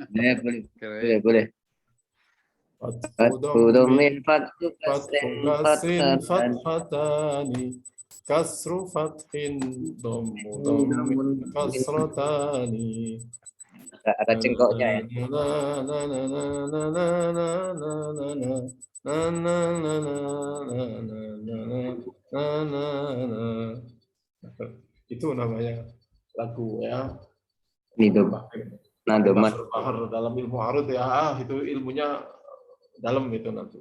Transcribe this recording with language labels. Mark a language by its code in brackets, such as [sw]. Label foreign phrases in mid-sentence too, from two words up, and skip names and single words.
[id] Boleh. Keren. Boleh. [ar] Fathu Fathu dhammin ضم فتح fathu kasrin كسر فتحتان كسر فتح ضم ضم كسرتان. [id] Ada cengkoknya ya. Itu namanya lagu ya. Ini tuh nadomat. Bahar dalam ilmu arud ya, itu ilmunya dalam itu nanti.